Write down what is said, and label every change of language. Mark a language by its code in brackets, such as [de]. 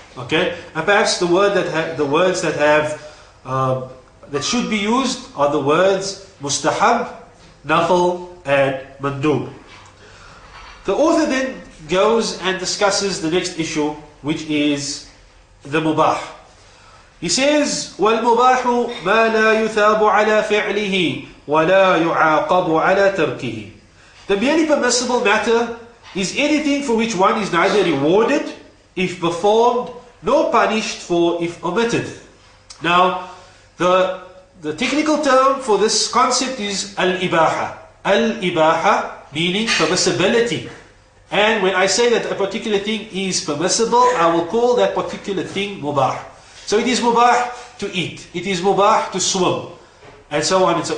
[en] Okay, and perhaps the words that should be used are the words mustahab, nafl, and mandub. The author then goes and discusses the next issue, which is the mubah. [ar] He says, وَالْمُبَاحُ مَا لَا يُثَابُ عَلَى فِعْلِهِ وَلَا يُعَاقَبُ عَلى تَرْكِهِ. [en] The merely permissible matter is anything for which one is neither rewarded if performed, nor punished for if omitted. Now, the technical term for this concept is al-ibaha. Al-ibaha meaning permissibility. And when I say that a particular thing is permissible, I will call that particular thing mubah. So it is mubah to eat. It is mubah to swim. and so on and so.